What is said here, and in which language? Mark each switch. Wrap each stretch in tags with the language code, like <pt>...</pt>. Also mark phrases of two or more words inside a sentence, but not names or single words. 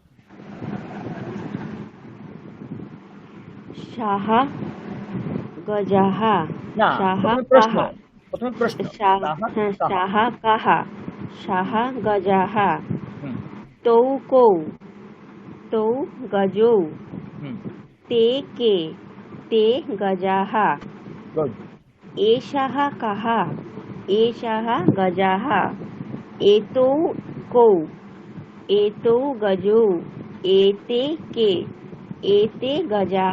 <sa>सः गजः।</sa> <bn>না,</bn> <sa>সাহা</sa> <bn>প্রশ্ন,</bn> <sa>কাহা।</sa> <bn>প্রথমে প্রশ্ন।</bn> <sa>सः कः। सः गजः। तौ कौ। तौ गजौ। ते के ते गजाः। एषः कः एषः गजाः। एतौ कौ एतौ गजौ। एते के एते गजाः।</sa>